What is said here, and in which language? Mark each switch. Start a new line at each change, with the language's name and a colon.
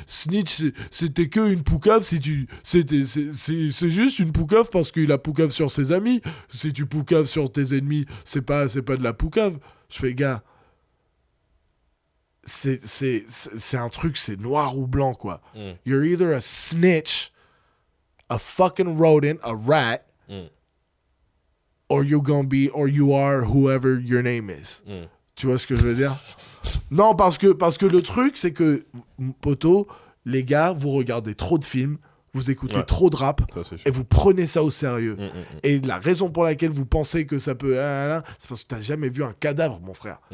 French: Snitch, c'était que une poucave si tu... C'est juste une poucave parce qu'il a poucave sur ses amis. Si tu poucaves sur tes ennemis, c'est pas de la poucave. » Je fais « Gars, c'est un truc, c'est noir ou blanc, quoi.
English: You're either a snitch, a fucking rodent, a rat, or you are whoever your name is.
French: Tu vois ce que je veux dire? Non, parce que le truc, c'est que, poto, les gars, vous regardez trop de films, vous écoutez trop de rap, et vous prenez ça au sérieux. Et la raison pour laquelle vous pensez que ça peut... c'est parce que t'as jamais vu un cadavre, mon frère.